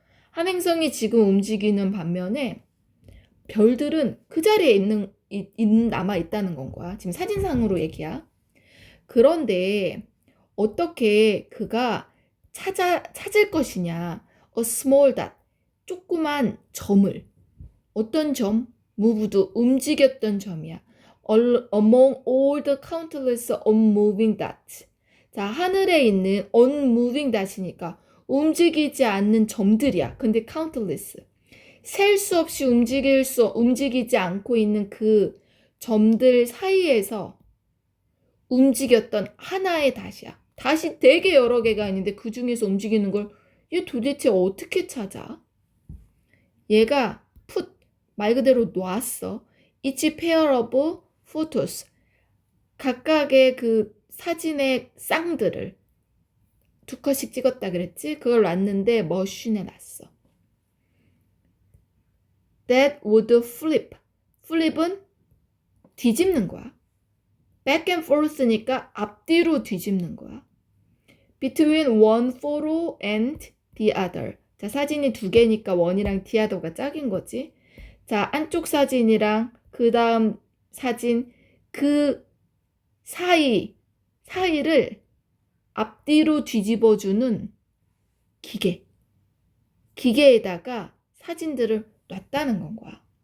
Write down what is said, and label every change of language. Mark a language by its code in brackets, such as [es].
[ko] 한 행성이 지금 움직이는 반면에 별들은 그 자리에 남아 있다는 건 거야. 지금 사진상으로 얘기야. 그런데 어떻게 그가 찾을 것이냐? [en] A small dot, [ko] 조그만 점을. 어떤 점? moved, 움직였던 점이야. [en] Among all the countless unmoving dots. [ko] 자, 하늘에 있는 unmoving dot이니까 움직이지 않는 점들이야. 근데 countless. 셀 수 없이 움직이지 않고 있는 그 점들 사이에서 움직였던 하나의 닷이야. 닷이 되게 여러 개가 있는데 그 중에서 움직이는 걸 얘 도대체 어떻게 찾아? 얘가 put, 말 그대로 놨어. [en] each pair of photos. [ko] 각각의 그 사진의 쌍들을 2컷씩 찍었다 그랬지? 그걸 놨는데 머신에 놨어. [en] That would flip. [ko] flip은 뒤집는 거야. back and forth니까 앞뒤로 뒤집는 거야. [en] between one photo and the other. [ko] 자, 사진이 2개니까 one이랑 the other가 짝인 거지. 자, 안쪽 사진이랑 그 다음 사진 그 사이를 앞뒤로 뒤집어주는 기계에다가 사진들을 놨다는 건 거야.